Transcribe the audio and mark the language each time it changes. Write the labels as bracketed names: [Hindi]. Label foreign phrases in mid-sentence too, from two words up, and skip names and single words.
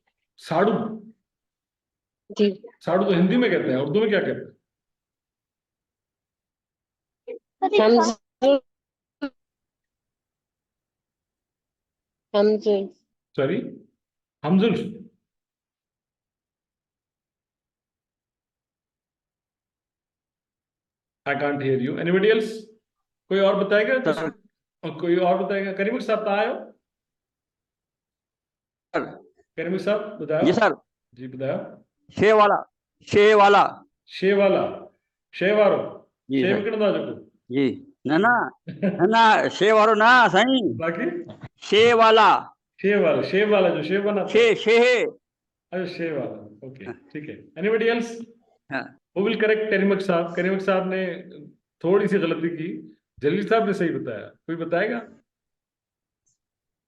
[Urdu] ساڑو? جی ساڑو تو ہندی میں کہتے ہیں، اردو میں کیا کہتے ہیں? ہم زلف، ہم زلف. سوری ہم زلف? [English] I can't hear you. Anybody else? [Urdu] کوئی اور بتائے گا کچھ؟ کوئی اور بتائے گا؟ کریمخ صاحب کہاں آیو? کریمخ صاحب بتاؤ. جی سر. جی بتاؤ. شے والا، شے والا, شے والا, [Sindhi] शे वारो, [Urdu] جی شے سر. [Sindhi] विकिणंदा जेको? जी न न न न शे वारो ना साईं, [Urdu] باقی شے والا, شے والا جو شیو بناتا شے ہے. شے اچھا شے والا، اوکے ٹھیک ہے. [English] anybody else [Urdu] ہاں. [English] who will correct [Urdu] کریمخ صاحب نے تھوڑی سی غلطی کی، جلیل صاحب نے صحیح بتایا، کوئی بتائے گا?